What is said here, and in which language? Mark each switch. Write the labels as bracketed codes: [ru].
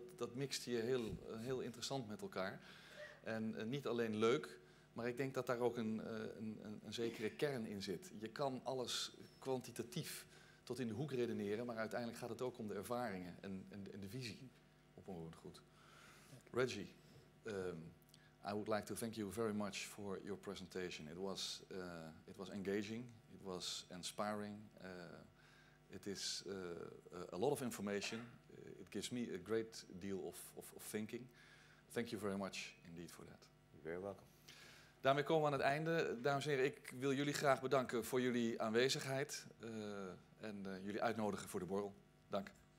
[nl] Dat mixte je heel interessant met elkaar. En niet alleen leuk, maar ik denk dat daar ook een zekere kern in zit. Je kan alles kwantitatief tot in de hoek redeneren, maar uiteindelijk gaat het ook om de ervaringen en de visie op onroerend goed. [en] Reggie, I would like to thank you very much for your presentation. It was engaging, it was inspiring. It is a lot of information. It gives me a great deal of thinking. Thank you very much indeed for that. You're very welcome. [nl] Daarmee komen we aan het einde. Dames en heren, ik wil jullie graag bedanken voor jullie aanwezigheid en jullie uitnodigen voor de borrel. Dank.